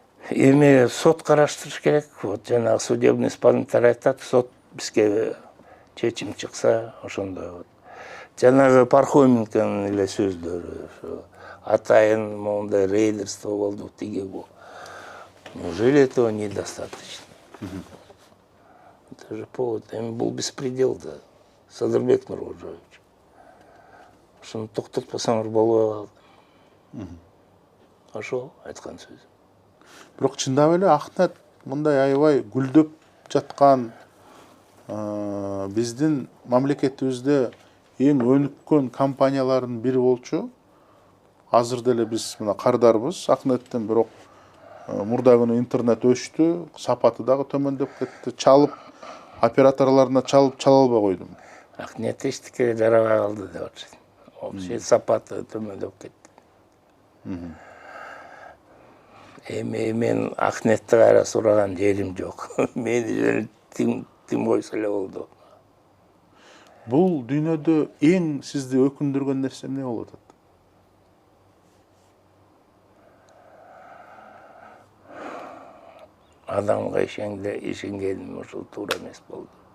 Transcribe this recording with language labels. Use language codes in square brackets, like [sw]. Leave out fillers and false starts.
[ky] Эми сот караштырыш керек. [ru] Вот [ky] жанагы [ru] судебный исполнитель [ky] айтат, сот бизге чечим чыкса, ошондо. Жанагы Пархоменконун эле сөздөрү, ошо атайын мондай рейдерство болду, тиги бул. [ru] Неужели этого недостаточно? Это же повод. [ky] Эми бул [ru] беспредел да. Садырбек Нурбажоевич. [ky] Ошону токтотпосоңор болбой калды. Ошол айткан сөз. Бирок чындап эле Акнет мындай аябай гүлдөп жаткан биздин мамлекетибизде эң өнүккөн компаниялардын бири болчу. Азыр деле биз мына кардарбыз Акнеттен, бирок мурда күнү интернет өчтү, сапаты дагы төмөндөп кетти. Чалып операторлоруна чала албай койдум. Акнет эчтеке жарабай калды деп атышат. [ru] Вообще [ky] сапаты төмөндөп кетти. Эми мен Акнетти кайра сураган жерим жок. Мени тим койсо эле болду. Бул дүйнөдө эң сизди өкүндүргөн нерсе эмне болуп атат? Адамга ишенгеним ошол туура эмес болду.